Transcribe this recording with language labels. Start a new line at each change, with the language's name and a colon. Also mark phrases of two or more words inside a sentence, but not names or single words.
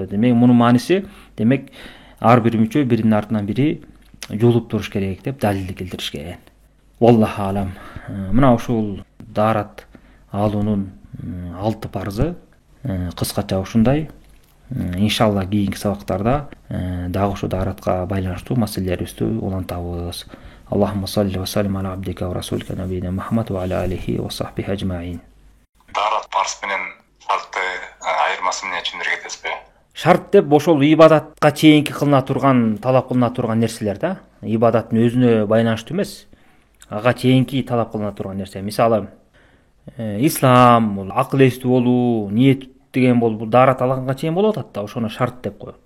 Kyrgyz: Демек мунун мааниси, демек ар бир мүчө биринин артынан бири жуулуп туруш керек деп далил келтиришкен.
Arabic: الله أعلم.
Kyrgyz: Мына ушул даарат алуунун 6 парызы кыскача ушундай. Иншалла кийинки сабактарда дагы ушу дааратка байланыштуу маселелерибизди улантабыз.
Arabic: اللهم صل و سلم على عبدك و رسولك نبينا محمد و على آله و صحبه أجمعين.
Kyrgyz: Даарат парыз менен шартты айырмасы эмне түшүндүрө кетесизби? Шарт деп ошол ибадатка чейинки кылына турган, талап кылына турган нерселер да. ибадаттын өзүнө байланыштуу эмес, ага чейинки талап кылына турган нерсе. Мисалы, ислам бул акыл эстүү болуу, ниет деген бул даарат алганга чейин болуп атат да, ошону шарт деп коет.